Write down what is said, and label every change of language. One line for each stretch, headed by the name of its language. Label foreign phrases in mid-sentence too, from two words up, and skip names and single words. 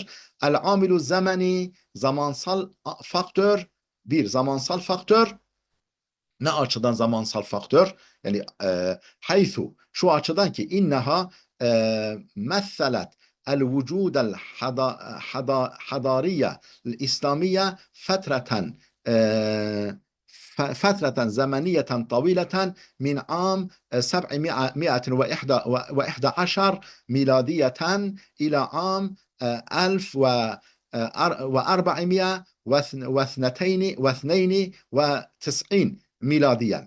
Arabic: العامل الزمني,
Turkish: zamansal faktör, bir zamansal faktör. Ne açıdan zamansal faktör?
Arabic: Yani haythu,
Turkish: şu açıdan ki
Arabic: إنها مثلت الوجود الحضاري الإسلامي فترة فترة زمنية طويلة من عام 711 ميلادية إلى عام 1492 miladiyen.